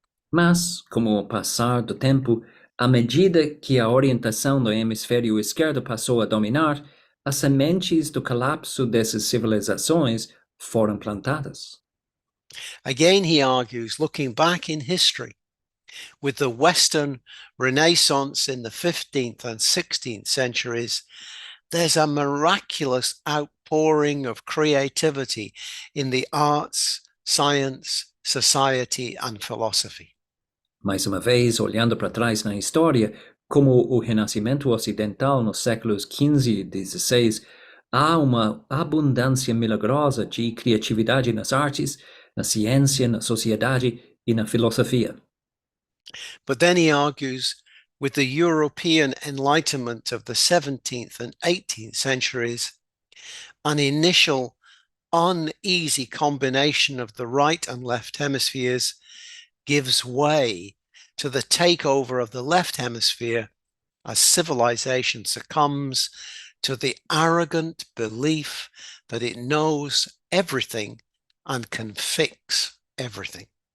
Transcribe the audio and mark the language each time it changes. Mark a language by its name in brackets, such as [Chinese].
[Portuguese] Mas, com o passar do tempo, à medida que a orientação do hemisfério esquerdo passou a dominar, as sementes do colapso dessas civilizações foram plantadas. [English] Again, he argues, looking back in history, with the Western Renaissance in the 15th and 16th centuries, there's a miraculous outpouring of creativity in the arts, science, society, and philosophy. [Portuguese] Mais uma vez, olhando para trás na história, como o Renascimento Ocidental nos séculos XV e XVI, há uma abundância milagrosa de criatividade nas artes, na ciência, na sociedade e na filosofia. [English] But then he argues, with the European Enlightenment of the 17th and 18th centuries, an initial uneasy combination of the right and left hemispheres gives way to the takeover of the left hemisphere as civilization succumbs to the arrogant belief that it knows everything and can fix everything.